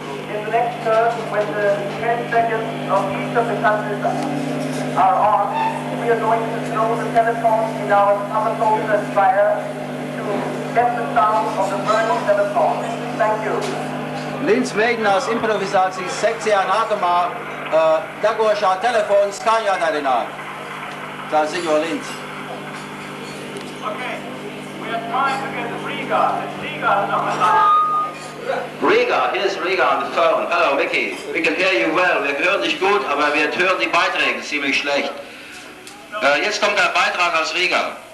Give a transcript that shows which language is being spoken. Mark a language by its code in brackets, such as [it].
[en] In the next turn, when the 10 seconds of each of the countries are on, we are going to throw the telephone in our summer solstice fire to get the sound of the burning telephone. Thank you. [lv] Linds mēģinās improvizācijas sekcijā nākamā degošā telefona skaņu atdarināt. Tā ziņo Linds. [en] Okay, we are trying to get Riga. Riga is on the line. Riga, here's Riga on the phone. Hello, Mickey. We can hear you well. [de] Wir hören dich gut, aber wir hören die Beiträge ziemlich schlecht. Jetzt kommt der Beitrag aus Riga.